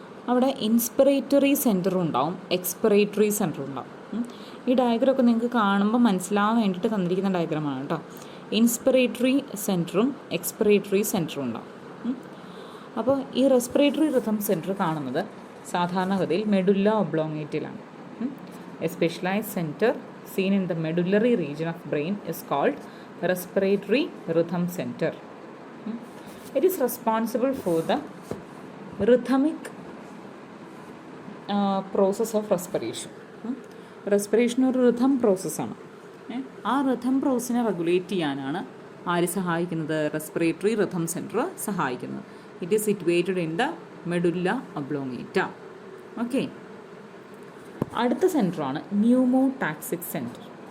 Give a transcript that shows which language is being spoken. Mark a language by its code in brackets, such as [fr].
[ml] അവിടെ ഇൻസ്പിറേറ്ററി സെൻറ്ററും ഉണ്ടാവും, എക്സ്പിറേറ്ററി സെൻറ്ററും ഉണ്ടാവും. ഈ ഡയഗ്രമൊക്കെ നിങ്ങൾക്ക് കാണുമ്പോൾ മനസ്സിലാവാൻ വേണ്ടിയിട്ട് തന്നിരിക്കുന്ന ഡയഗ്രമാണ് കേട്ടോ. ഇൻസ്പിറേറ്ററി സെൻറ്ററും എക്സ്പിറേറ്ററി സെൻറ്ററും ഉണ്ടാവും. അപ്പോൾ ഈ റെസ്പിറേറ്ററി റിഥം സെൻറ്റർ കാണുന്നത് സാധാരണഗതിയിൽ medulla ഒബ്ലോങ്ങേറ്റയിലാണ്. [en] A specialized centre seen in the medullary region of brain is called respiratory rhythm center. It is responsible for the rhythmic process of respiration. [ml] Respiration ഒരു rhythm പ്രോസസ്സാണ്. ആ rhythm പ്രോസസ്സിനെ regulate ചെയ്യാനാണ് ആര് സഹായിക്കുന്നത്? Respiratory rhythm centre സഹായിക്കുന്നത്. [en] It is situated in the medulla oblongata. [ml] Okay, അടുത്ത സെൻറ്ററാണ് ന്യൂമോടാക്സിക് centre.